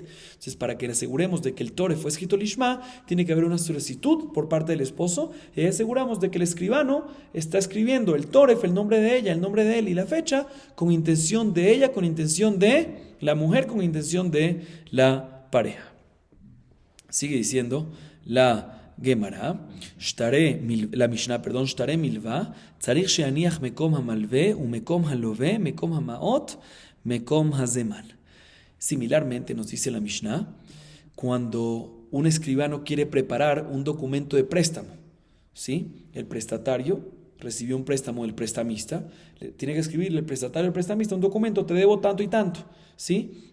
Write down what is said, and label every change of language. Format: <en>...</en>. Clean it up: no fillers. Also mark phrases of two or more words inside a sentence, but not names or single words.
<es>Entonces, para que aseguremos de que el toref fue escrito lishma, tiene que haber una solicitud por parte del esposo, y aseguramos de que el escribano está escribiendo el toref, el nombre de ella, el nombre de él y la fecha, con intención de ella, con intención de la mujer, con intención de la pareja. Sigue diciendo la Gemara, la Mishnah,</es> <he>שטרי מלוה צריך שיניח מקום המלוה ומקום הלוה מקום המעות מקום הזמן.</he> <es>Similarmente nos dice la Mishnah, cuando un escribano quiere preparar un documento de préstamo, ¿sí? El prestatario recibió un préstamo del prestamista, tiene que escribirle el prestatario al prestamista un documento, te debo tanto y tanto, ¿sí?</es>